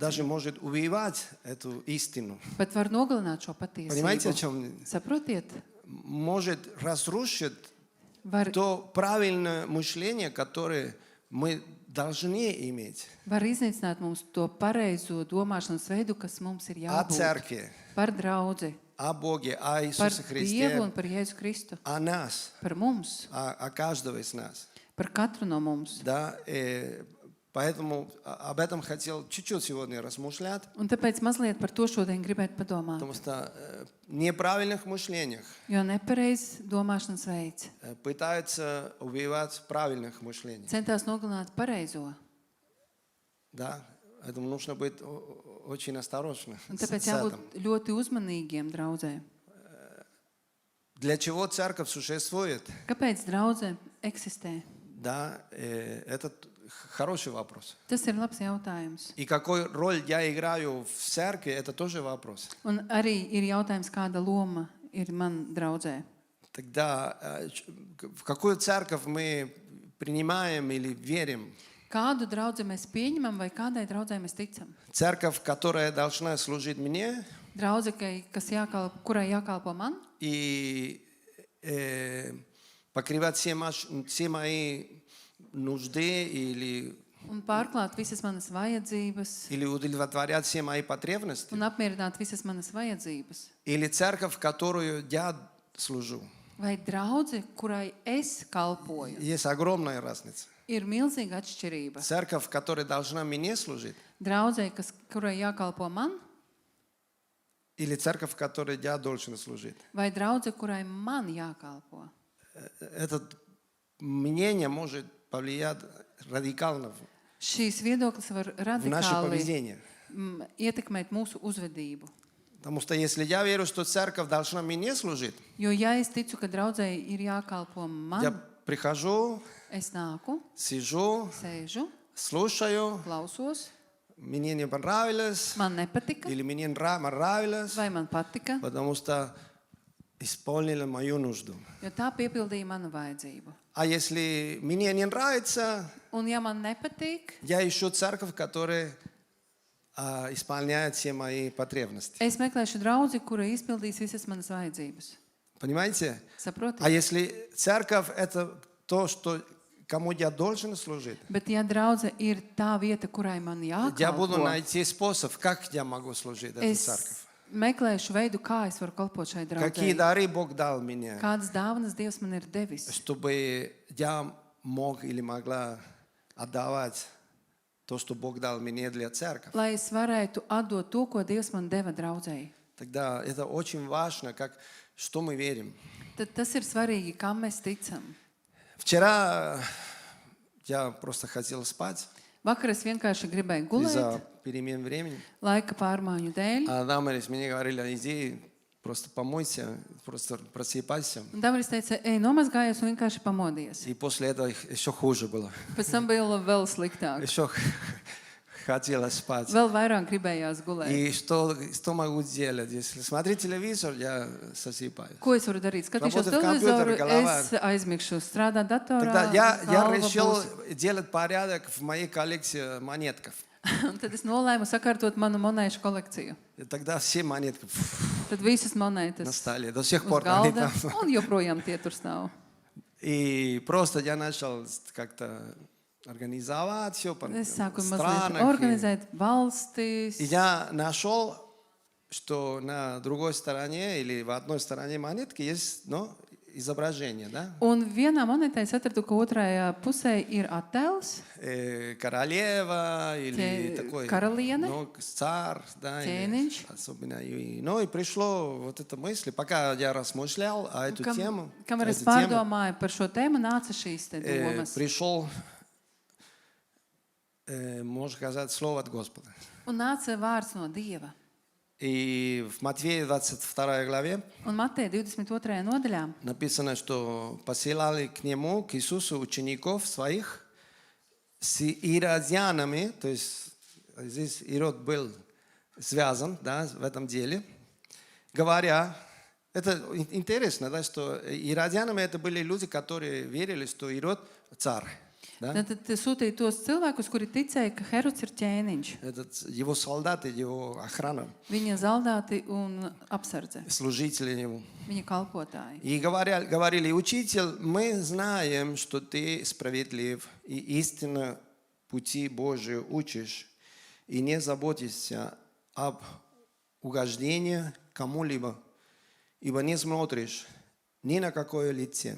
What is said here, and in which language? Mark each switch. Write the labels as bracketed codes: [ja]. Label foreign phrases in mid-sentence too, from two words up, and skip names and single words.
[ru] Даже может убивать эту истину. [lv] Bet var nogalināt šo [ru] Понимаете, о [lv] patiesību. [ru] чем? [lv] Saprotiet? [ru] Может разрушить [lv] Var [ru] то правильное мышление, которое мы должны иметь [lv] var iznīcināt mums to pareizo domāšanas veidu, kas mums ir [ru] о [lv] jābūt. [ru] церкви, [lv] Par draudzi, [ru] о Боге, о [lv] par [ru] Иисусе [lv] Dievu [ru] Христе, [lv] un par Jēzu Kristu, [ru] о нас, [lv] par mums, [ru] о каждого из нас. [lv] par katru no mums. [ru] Да, поэтому об этом хотел чуть-чуть сегодня размышлять, [lv] Un tāpēc mazliet par to šodien gribētu padomāt. [ru] потому что в неправильных мышлениях [lv] Jo nepareiz domāšanas veids [ru] пытаются убивать правильных мышлений. [lv] centās nogalināt pareizo. [ru] Да, поэтому нужно быть очень осторожным [lv] Un [ru] с [lv] tāpēc [ru] этим. [lv] jābūt ļoti uzmanīgiem draudzē. [ru] Для чего церковь существует? [lv] Kāpēc draudzē eksistē? [ru] Да, это хороший вопрос. [lv] Tas ir labs jautājums. [ru] И какую роль я играю в церкви, это тоже вопрос. [lv] Un arī ir jautājums, kāda loma ir man draudzē. [ru] Тогда в какую церковь мы принимаем или верим? [lv] Kādu draudzi mēs pieņemam vai kādai draudzē mēs ticam? [ru] Церковь, которая должна служить мне [lv] Draudze, kurai jākalpo man [ru] и покрывать все мои нужды [lv] un pārklāt visas manas vajadzības [ru] или удовлетворять все мои потребности. [lv] un apmierināt visas manas vajadzības. [ru] Или церковь, в которую я служу. [lv] Vai draudze, kurai es kalpoju, [ru] Есть огромная разница. [lv] ir milzīga atšķirība. [ru] Церковь, которая должна мне служить, [lv] Draudzē, kurai jākalpo man, [ru] или церковь, в которой я должен служить. [lv] vai draudze, kurai man jākalpo. [ru] Это мнение может повлиять радикально [lv] Šīs viedoklis var [ru] в наше [lv] radikāli [ru] поведение. [lv] Ietekmēt mūsu uzvedību. [ru] Потому что если я верю, что церковь должна мне служить, [lv] Jo, ja es ticu, ka draudzē ir jākalpo [ru] я [lv] man, [ru] прихожу, [lv] es nāku, [ru] сижу, [lv] sēžu, [ru] слушаю, [lv] klausos, [ru] мне не понравилось, [lv] man nepatika, [ru] или мне нравилось, [lv] vai man patika, [ru] потому что исполнили мою нужду. [lv] jo tā piepildīja manu vajadzību. [ru] А если мне не нравится, [lv] Un ja man nepatīk, [ru] я ищу церковь, которая исполняет все мои потребности. [lv] es meklēšu draudzi, kura izpildīs visas manas vajadzības. [ru] Понимаете? А [lv] Saprotiet? [ru] если церковь это то, что кому я должен служить, [lv] Bet ja draudze ir tā vieta, kurai man [ru] я буду [lv] jākalpo, [ru] найти способ, как я могу служить этой [lv] es [ru] церкви. [lv] meklēšu veidu, kā es varu kalpot šai [ru] Какие [lv] draudzē. [ru] дары Бог дал мне, [lv] Kādas dāvanas Dievs man ir devis, [ru] чтобы я мог или могла отдавать то, что Бог дал мне для церкви. [lv] lai es varētu atdot to, ko Dievs man deva draudzēji. [ru] Тогда это очень важно, что мы верим. [lv] Tad tas ir svarīgi, kam mēs ticam. [ru] Вчера я просто хотел спать [lv] Vakar es vienkārši gribēju gulēt, [ru] из-за перемен времени. [lv] laika pārmaiņu dēļ. [ru] А Дамарис мне говорили, иди, просто помойся, просто просыпайся. [lv] Un Damaris teica, ej, nomazgājies un vienkārši pamodies. [ru] И после этого еще хуже было. [lv] Pēc tam bija vēl sliktāk. [ru] Еще хотела спать. [lv] Vēl vairāk gribējās gulēt. [ru] И что могу сделать? Если смотреть телевизор, я засыпаю. [lv] Ko es varu darīt? Skatīšos [ru] Работать в компьютере, [lv] televizoru, [ru] голова. [lv] es aizmigšu, strādāt datorā. [ru] Тогда я [lv] galva [ru] решил [lv] būs. [ru] делать порядок в моей коллекции монетков. [lv] Un tad es nolēmu sakārtot manu monētu kolekciju. [ru] И тогда все монетки [lv] Tad visas [ru] на [lv] monētas [ru] столе. До сих [lv] uz [ru] пор они [lv] galda, [ru] там. [lv] un joprojām tie tur stāv. [ru] И просто я начал как-то организовать все по [lv] Es sāku mazliet [ru] странах. [lv] organizēt valstis. [ru] И я нашел, что на другой стороне или в одной стороне монетки есть изображение, да? [lv] Un vienā monētā es atradu, ka otrajā pusē ir attēls, [ru] Королева или такой [lv] karaliene, [ru] царь, да, или [lv] ķēniņš. [ru] особенно. И пришло вот эта мысль, пока я размышлял о эту тему, [lv] Kamēr es [ru] эту тему, [lv] pārdomāju par šo tēmu, nāca šīs te domas. [ru] пришел, можно сказать, слово от Господа. [lv] Un nāca vārds no Dieva. [ru] И в Матфея 22 главе [lv] Un Mateja 22. nodaļā [ru] написано, что посылали к нему, к Иисусу, учеников своих с иродианами, то есть здесь Ирод был связан, да, в этом деле, говоря, это интересно, да, что иродианами это были люди, которые верили, что Ирод царь. Да? [lv] tad sūtīja tos cilvēkus, kuri ticēja, ka Herods ir ķēniņš. [ru] Его солдаты, его охрана, [lv] Viņa zaldāti un apsardze, [ru] служители его. [lv] viņa kalpotāji. [ru] И говорили, учитель, мы знаем, что ты справедлив и истинно пути Божии учишь и не заботишься об угождении кому-либо, ибо не смотришь ни на какое лице.